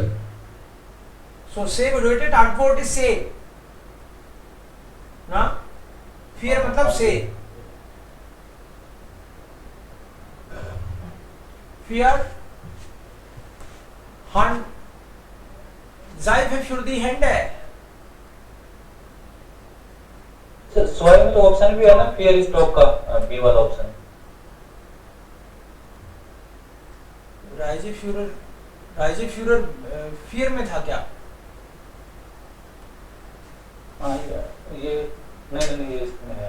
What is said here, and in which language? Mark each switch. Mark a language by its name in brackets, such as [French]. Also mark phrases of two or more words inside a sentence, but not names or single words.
[German] So C bedeutet Antwort ist C. Na? Vier मतलब C. Vier. Hand. Seife für die Hände. [Hindi] स्वाई में तो ऑप्शन भी है ना, [German] vier Stock [Hindi] का बी वाला ऑप्शन. [German] Reiseführer vier [Hindi] में था क्या? हाँ ये नहीं ये इसमें है.